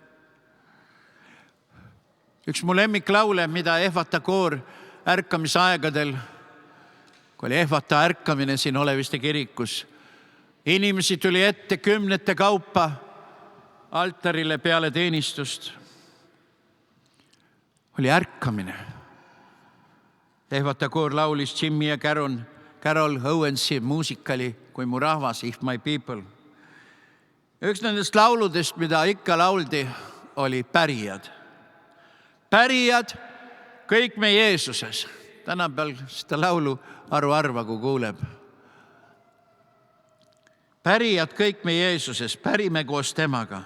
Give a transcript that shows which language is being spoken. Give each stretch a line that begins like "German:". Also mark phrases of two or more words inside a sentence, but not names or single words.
Estonian: Üks mu lemmiklaule, mida Ehvata koor ärkamisaegadel, kui oli Ehvata ärkamine siin Oleviste kirikus, inimesi tuli ette kümnete kaupa altarile peale teenistust. Oli ärkamine. Ehvata koor laulis Jimmy ja Carol Owensi muusikali Kui mu rahvas,
English: If my people.
Estonian: Üks nendest lauludest, mida ikka lauldi, oli pärijad. Pärijad, kõik me Jeesuses. Tänapäeval seda laulu harva, kui kuuleb. Pärijad, kõik me Jeesuses, pärime koos temaga.